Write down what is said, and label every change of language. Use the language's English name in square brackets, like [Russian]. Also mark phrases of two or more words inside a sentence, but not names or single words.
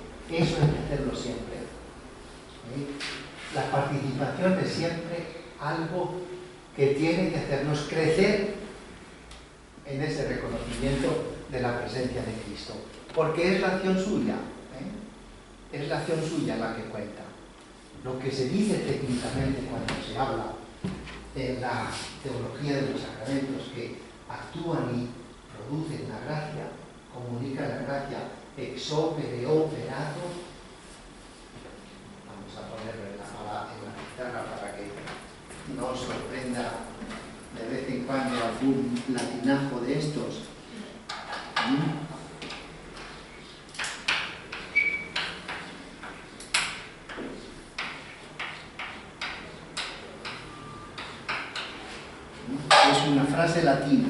[Spanish] Eso hay que hacerlo siempre. La participación es siempre algo que tiene que hacernos crecer en ese reconocimiento de la presencia de Cristo, porque es la acción suya, es la acción suya la que cuenta. Lo que se dice técnicamente cuando se habla en la teología de los sacramentos, que actúan y producen la gracia, comunican la gracia [Latin] ex opere operato. [Spanish] Vamos a ponerlo en la pizarra para que no os sorprenda de vez en cuando algún latinajo de estos. Es una frase latina.